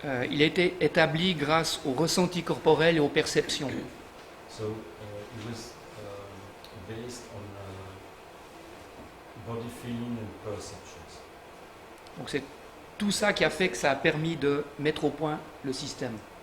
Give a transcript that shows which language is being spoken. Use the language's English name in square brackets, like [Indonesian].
[French] Il a été établi grâce au ressenti corporel et aux perceptions. [English] So it was based on body feeling and perceptions. [French] Donc c'est tout ça qui a fait que ça a permis de mettre au point le système.